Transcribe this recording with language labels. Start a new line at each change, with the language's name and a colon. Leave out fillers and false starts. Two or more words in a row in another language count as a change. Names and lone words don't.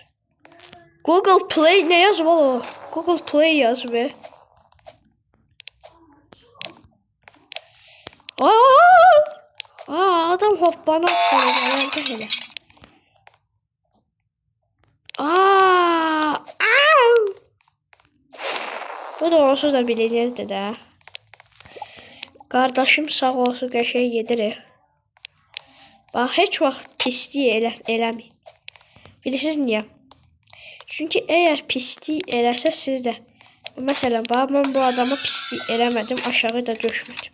Azerbaijani: Google Play ne yazıb o? Google Play yaz be. Aa adam hoppana atladı hele. Bu da onsuz da bilinirdi də. Qardaşım sağ olsun qəşəng yedirir. Bax heç vaxt pislik eləməyin. Bilirsiniz niyə? Çünki əgər pislik eləsə siz də məsələn bax mən bu adama pislik eləmədim, aşağı da düşmədim.